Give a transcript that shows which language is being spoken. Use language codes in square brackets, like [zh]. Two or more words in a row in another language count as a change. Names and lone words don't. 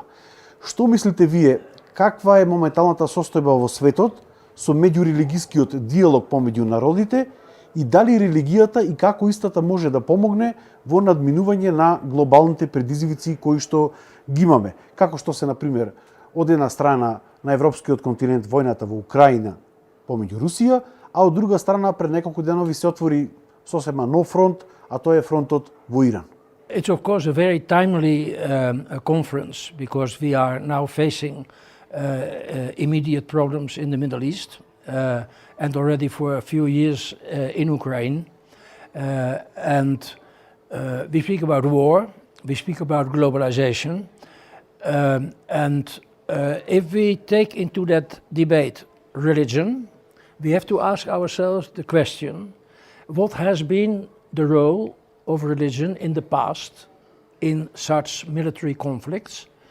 [mk] Што мислите вие, каква е моменталната состојба во светот со меѓурелигискиот диалог помеѓу народите и дали религијата и како истата може да помогне во надминување на глобалните предизвици кои што ги имаме, како што се, например, од една страна на европскиот континент војната во Украина помеѓу Русија, а од друга страна пред неколку денови се отвори сосема нов фронт, а тоа е фронтот во Иран. [en] It's of course a very timely conference because we are now facing immediate problems in the Middle East and already for a few years in Ukraine. And we speak about war, we speak about globalization, and if we take into that debate religion, we have to ask ourselves the question, what has been the role of religion in the past in such military conflicts?